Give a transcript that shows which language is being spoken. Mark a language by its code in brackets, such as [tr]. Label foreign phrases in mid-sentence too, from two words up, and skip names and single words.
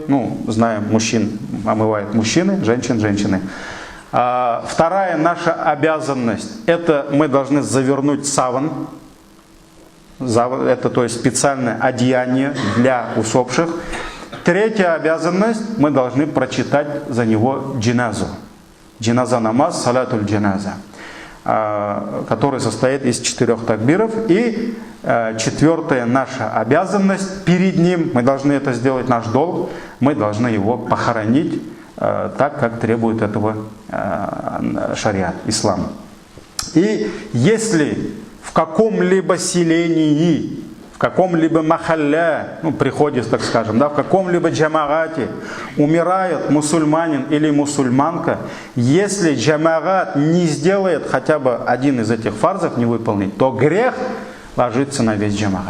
[ru] Знаем, мужчин омывают мужчины, женщин женщины. Вторая наша обязанность, это мы должны завернуть саван. Это, то есть, специальное одеяние для усопших. Третья обязанность, мы должны прочитать за него джиназу. Джиназа намаз, [ar] صلاة الجنازة, [ru] который состоит из 4 такбиров. И четвертая наша обязанность перед ним, мы должны это сделать, наш долг, мы должны его похоронить так, как требует этого шариат, ислам. И если в каком-либо селении, в каком-либо махалле, приходе, так скажем, в каком-либо джамагате умирает мусульманин или мусульманка, если джамагат не сделает хотя бы один из этих фарзов, не выполнит, то грех ложится на весь джамагат.